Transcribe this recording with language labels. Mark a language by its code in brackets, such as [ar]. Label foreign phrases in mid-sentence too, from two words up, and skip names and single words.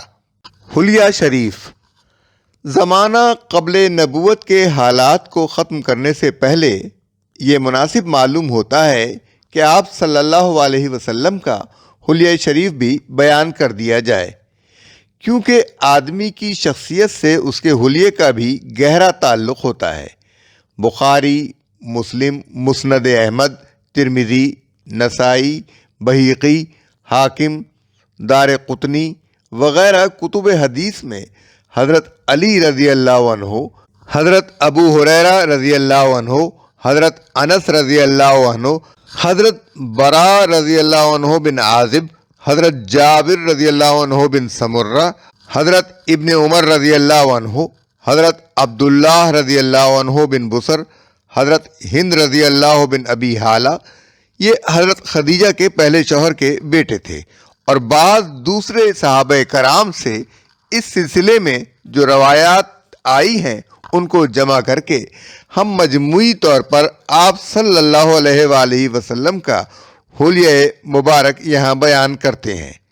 [ur] حلیہ شریف زمانہ قبل نبوت کے حالات کو ختم کرنے سے پہلے یہ مناسب معلوم ہوتا ہے کہ آپ [ar] صلی اللہ علیہ وسلم [ur] کا حلیہ شریف بھی بیان کر دیا جائے، کیونکہ آدمی کی شخصیت سے اس کے حلیے کا بھی گہرا تعلق ہوتا ہے۔ بخاری، مسلم، مسند احمد، ترمذی، نسائی، بیہقی، حاکم، دارقطنی وغیرہ کتب حدیث میں حضرت علی [ar] رضي الله عنه, [ur] हज़रत अबू हुरैरा [ar] رضي الله عنه, [ur] हज़रत अनस [ar] رضي الله عنه, [ur] हज़रत बरा [ar] رضي الله عنه [ur] बिन आज़िब, हज़रत जाबिर [ar] رضي الله عنه [ur] बिन समुर्रा, हज़रत इब्न उमर [ar] رضي الله عنه, [ur] हज़रत अब्दुल्लाह [ar] رضي الله عنه [ur] बिन बुसर, हज़रत हिंद [ar] رضي الله [ur] बिन अबी हाला, یہ حضرت خدیجہ کے پہلے شوہر کے بیٹے تھے. اور بعض دوسرے صحابہ کرام سے اس سلسلے میں جو روایات آئی ہیں ان کو جمع کر کے ہم مجموعی طور پر آپ [ar] صلى الله عليه وسلم [ur] کا حلیہ مبارک یہاں بیان کرتے ہیں.